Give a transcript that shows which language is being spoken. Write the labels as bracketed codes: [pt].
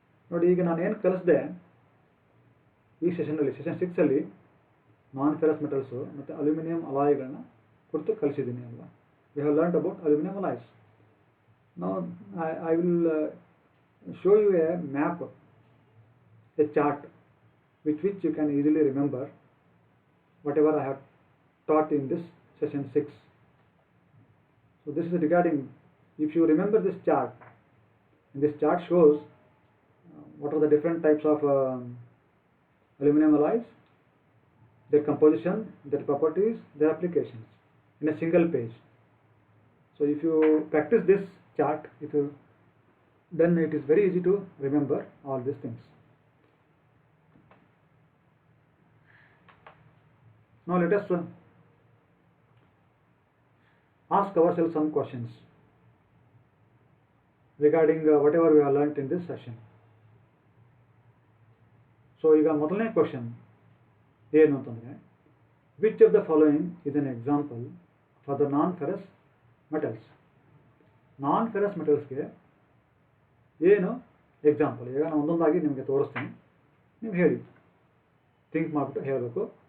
[kn] ನೋಡಿ, ಈಗ ನಾನು ಏನು ಕಲಿಸಿದೆ ಈ ಸೆಷನ್ನಲ್ಲಿ, ಸೆಷನ್ 6ಅಲ್ಲಿ ನಾನ್ ಫೆರಸ್ ಮೆಟಲ್ಸು ಮತ್ತು ಅಲ್ಯೂಮಿನಿಯಂ ಅಲಾಯ್ಗಳನ್ನ ಕುರಿತು ಕಲಿಸಿದ್ದೀನಿ ಅಲ್ವಾ. [en] We have learned about aluminium alloys. Now I will show you a map, a chart which you can easily remember whatever I have taught in this session 6. So this is regarding, if you remember this chart, and this chart shows what are the different types of aluminum alloys, their composition, their properties, their applications in a single page. So if you practice this chart, then it is very easy to remember all these things. Now let us ask ourselves some questions regarding whatever we have learnt in this session. So [kn] ಈಗ ಮೊದಲನೇ question ಏನು ಅಂತಂದರೆ, [en] Which of the following is an example for the non ferrous metals. [kn] Non ferrous ಮೆಟಲ್ಸ್ಗೆ ಏನು example? ಈಗ ನಾನು ಒಂದೊಂದಾಗಿ ನಿಮಗೆ ತೋರಿಸ್ತೀನಿ, ನೀವು ಹೇಳಿ, ಥಿಂಕ್ ಮಾಡಿಬಿಟ್ಟು ಹೇಳಬೇಕು.